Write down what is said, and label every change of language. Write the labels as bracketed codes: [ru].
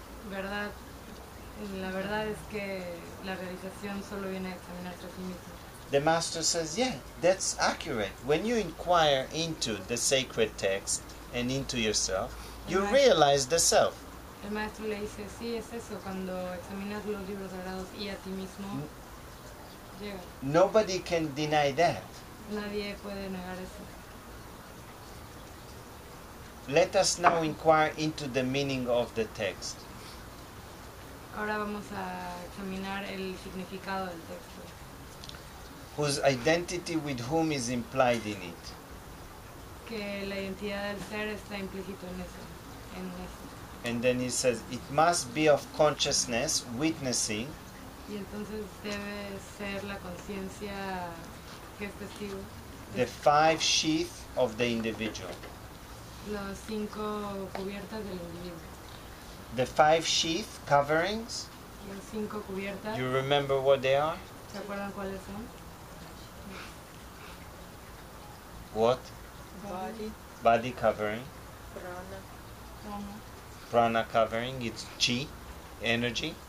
[es] ¿Verdad? La verdad es que la realización solo viene a examinarse a sí mismo. [en] The master says, yeah, that's accurate. When you inquire into the sacred text and into yourself, you Right. realize the self. [es] El maestro le dice, sí, es eso, cuando examinas los libros sagrados y a ti mismo, llega. [en] Nobody can deny that. [es] Nadie puede negar eso. [en] Let us now inquire into the meaning of the text. [es] Ahora vamos a examinar el significado del texto. [en] Whose identity with whom is implied in it. [es] Que la identidad del ser está implícito en eso. [en] And then he says, it must be of consciousness, witnessing, [es] Y entonces debe ser la conciencia que es testigo. [en] the five sheath of the individual. [es] Los 5 cubiertas del individuo. [en] The five sheath coverings, [es] Los 5 cubiertas. [en] you remember what they are? [es] ¿Se acuerdan cuáles son? [en] What? Body, Body covering, prana, prana covering, it's chi, energy.